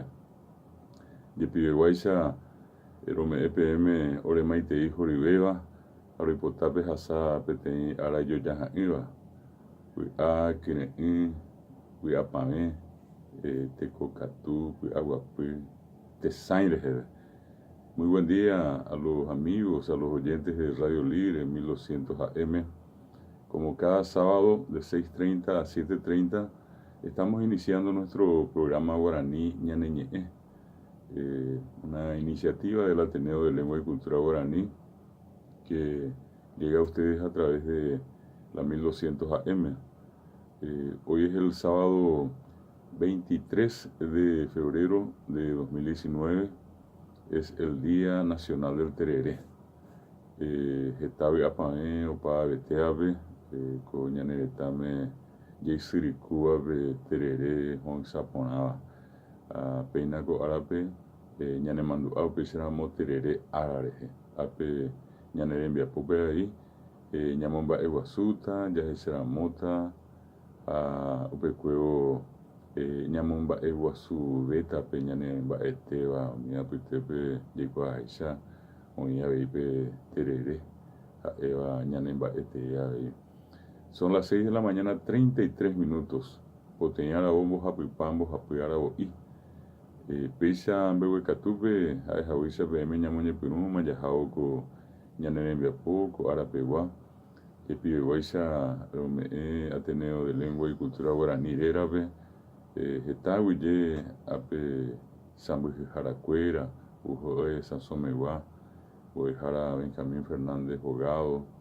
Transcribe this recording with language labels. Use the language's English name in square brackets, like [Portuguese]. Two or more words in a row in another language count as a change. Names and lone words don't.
[Guarani] Jepiveguáicha rome'ẽ PM ore maitei horivéva roipota pehasa peteĩ ára ijojaha'ỹva vy'a kyre'ỹ vy'apavẽ tekokatu vy'aguapy tesãi reheve. [Spanish] Muy buen día a los amigos, a los oyentes de Radio Libre 1200 AM. Como cada sábado de 6:30 a 7:30 estamos iniciando nuestro programa guaraní Ñane Ñe'ẽ, una iniciativa del Ateneo de Lengua y Cultura Guaraní que llega a ustedes a través de la 1200 AM. Hoy es el sábado 23 de febrero de 2019, es el Día Nacional del Tereré. [Guarani] Hetabe apa'ẽ opa beteápe ko ñaneretãme jeisyrykúvape terere ho'ysãporãva. Péina ko árape ñanemandu'a upéicharamo terere ára rehe. Ápe ñane rembiapópe avei ñamomba'eguasúta, jahecharamóta upekuévo ñamomba'eguasuvétape ñane mba'etéva umi apytépe jaikuaaháicha oĩ aveípe terere ha'éva ñane mba'etei avei. [Spanish] Son las 6 de la mañana, 33 minutos. [Guarani] Poteĩ aravo mbohapypa mbohapy aravo'i. Péicha mbeguekatúpe ha'ehaguícha PM ñamoñepyrũma jahávo ko ñane rembiapo ko Arapegua. Jepiveguáicha rome'ẽ Ateneo de Lengua y Cultura Guaraní rérape hetáguyje ápe Sãmbyhyharakuéra, Pujoe Sãsomegua, Mbo'ehára Benjamín Fernández Bogado,